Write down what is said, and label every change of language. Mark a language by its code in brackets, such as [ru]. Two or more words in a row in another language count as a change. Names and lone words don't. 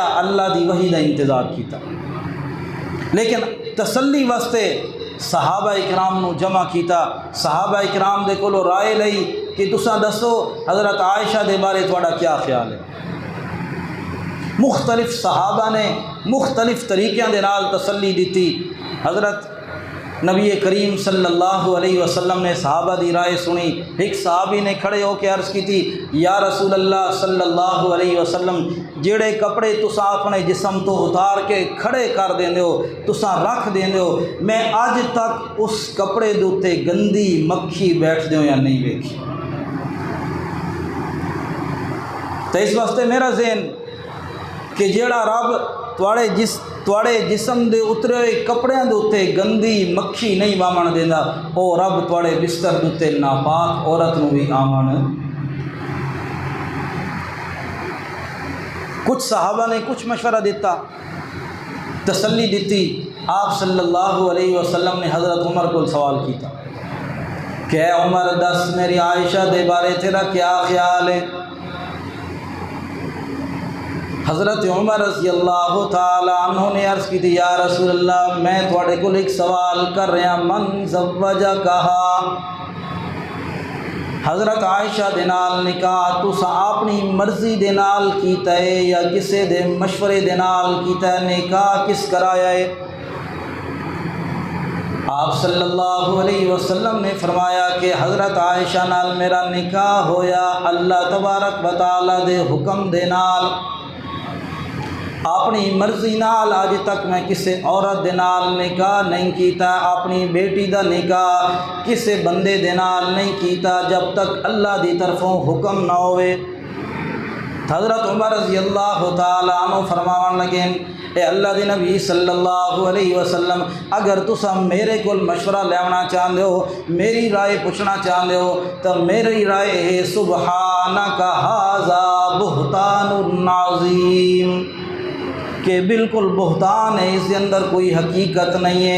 [pa] اللہ دی وحی دا انتظار کیتا. لیکن تسلی واسطے صحابہ اکرام نو جمع کیتا. صحابہ اکرام دے کولو رائے لئی کہ تساں دسو حضرت عائشہ دے بارے تھوڑا کیا خیال ہے. مختلف صحابہ نے مختلف طریقیاں دے نال تسلی دیتی. حضرت نبی کریم [ar] صلی اللہ علیہ وسلم [pa] نے صحابہ دی رائے سنی. ایک صحابی نے کھڑے ہو کے عرض کی تھی [ar] یا رسول اللہ صلی اللہ علیہ وسلم، [pa] جڑے کپڑے تساں اپنے جسم تو اتار کے کھڑے کر دیندے ہو، تساں رکھ دیندے ہو، میں اج تک اس کپڑے دے اوتے گندی مکھی بیٹھ دیو یا نہیں ویکھی. تو اس واسطے میرا ذہن کہ جیڑا رب تواڑے جسم دے اترے ہوئے کپڑیاں دے اتے گندی مکھی نہیں وامن دیندا، او رب تواڑے بستر دے اتے ناپاک عورت نو بھی آمن. کچھ صحابہ نے کچھ مشورہ دیتا، تسلی دیتی. آپ [ar] صلی اللہ علیہ وسلم [pa] نے حضرت عمر کو سوال کیتا کہ اے عمر دس میری عائشہ دے بارے تیرا کیا خیال ہے. حضرت عمر [ar] رضی اللہ تعالی عنہ [pa] نے عرض کی تھی [ar] یا رسول اللہ [pa] میں تھوڑے کو ایک سوال کر رہا، [ar] من زوجہ [pa] کہا حضرت عائشہ دے نال نکاح تساں اپنی مرضی دے نال کیتا ہے یا کسے دے مشورے دے نال کیتا ہے؟ نکاح کس کرایا ہے؟ آپ [ar] صلی اللہ علیہ وسلم [pa] نے فرمایا کہ حضرت عائشہ نال میرا نکاح ہویا اللہ [ar] تبارک و تعالی [pa] دے حکم دے نال. اپنی مرضی نال آج تک میں کسے عورت دے نال نکاح نہیں کیتا. اپنی بیٹی دا نکاح کسے بندے دے نال نہیں کیتا جب تک اللہ دی طرفوں حکم نہ ہوئے. حضرت عمر [ar] رضی اللہ تعالی عنہ [pa] فرماون لگے اے اللہ دے نبی [ar] صلی اللہ علیہ وسلم [pa] اگر تساں میرے کول مشورہ لینا چاہتے ہو، میری رائے پوچھنا چاہتے ہو تو میری رائے ہے [ar] سبحانک ھذا بہتان عظیم، [ur] کہ بالکل بہتان ہے، اس کے اندر کوئی حقیقت نہیں ہے.